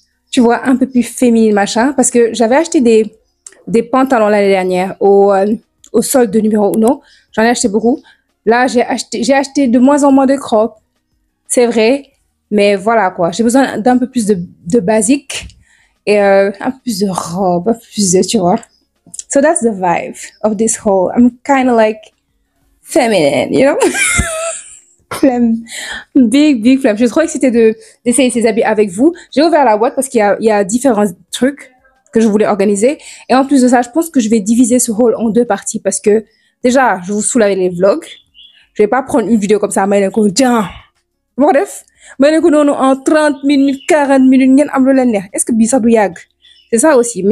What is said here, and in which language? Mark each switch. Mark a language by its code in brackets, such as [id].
[fr] Tu vois, un peu plus féminine, machin, parce que j'avais acheté des pantalons l'année dernière au solde de numéro 1. J'en ai acheté beaucoup. Là, j'ai acheté de moins en moins de crops. C'est vrai, mais voilà quoi. J'ai besoin d'un peu plus de basique et un peu plus de robe, un peu plus de, tu vois. [en] So that's the vibe of this whole. I'm kind of like feminine, you know? [fr] Flemme. Big flemme. Je suis trop excitée d'essayer ces habits avec vous. J'ai ouvert la boîte parce qu'il y a différents trucs que je voulais organiser. Et en plus de ça, je pense que je vais diviser ce haul en 2 parties parce que déjà, je vous saoule avec les vlogs. Je vais pas prendre une vidéo comme ça, mais tiens, bref, mais en 30 minutes, 40 minutes, est-ce que ça doit yag? C'est ça aussi.